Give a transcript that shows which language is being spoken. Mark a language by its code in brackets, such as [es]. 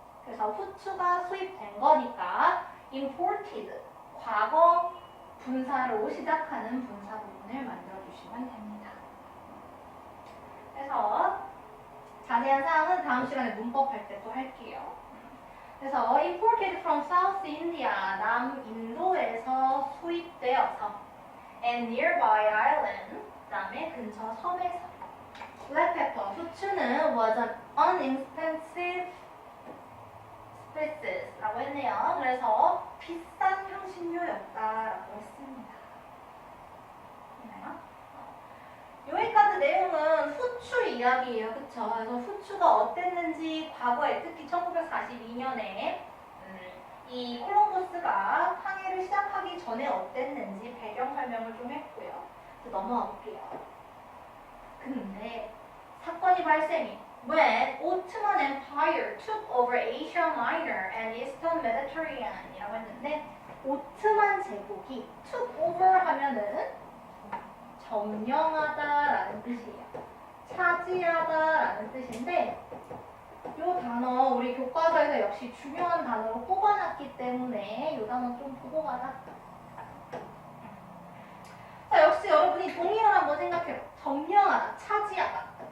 [ko] 그래서 후추가 수입된 거니까 imported, 과거 분사로 시작하는 분사 부분을 만들어주시면 됩니다. 그래서 자세한 사항은 다음 시간에 문법 할 때 또 할게요. [en] 그래서 imported from South India, [ko] 남인도에서 수입되어서 [en] and nearby island, [ko] 그 다음에 근처 섬에서 [en] black pepper, [ko] 후추는 [en] was an inexpensive spices [ko] 라고 했네요. 그래서 비싼 향신료였다라고 했습니다. 여기까지 내용은 후추 후추 이야기예요. 그쵸? 그래서 후추가 어땠는지 과거에 특히 1942년에 이 콜럼버스가 항해를 시작하기 전에 어땠는지 배경 설명을 좀 했고요. 그래서 넘어가 볼게요. 근데 사건이 발생해. [en] When Ottoman Empire took over Asia Minor and Eastern Mediterranean [ko] 이라고 했는데 오트만 제국이 [en] took over [ko] 하면은 점령하다라는 뜻이에요. 차지하다라는 뜻인데 이 단어 우리 교과서에서 역시 중요한 단어로 뽑아놨기 때문에 이 단어 좀 보고 가자. 자, 역시 여러분이 동의어를 한번 생각해요. 점령하다, 차지하다.